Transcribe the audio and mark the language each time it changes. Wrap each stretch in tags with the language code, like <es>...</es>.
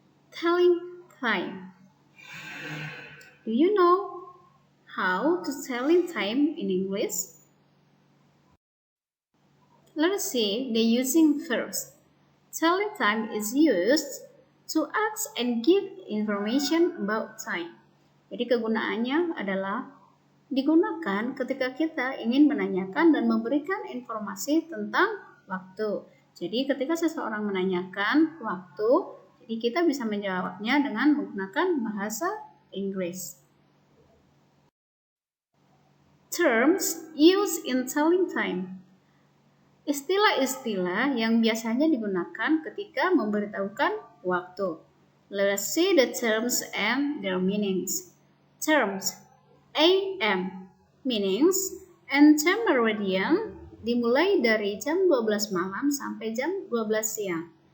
<en>Telling time. Do you know how to tell in time in English? Let us see the using first. Telling time is used to ask and give information about time.</en> <id>Jadi kegunaannya adalah digunakan ketika kita ingin menanyakan dan memberikan informasi tentang waktu. Jadi ketika seseorang menanyakan waktu, jadi kita bisa menjawabnya dengan menggunakan bahasa Inggris.</id> <en>Terms used in telling time.</en> <id>Istilah-istilah yang biasanya digunakan ketika memberitahukan waktu.</id> <en>Let us see the terms and their meanings. Terms AM, meanings anthem meridian,</en> <id>dimulai dari jam 12 malam sampai jam 12 siang.</id>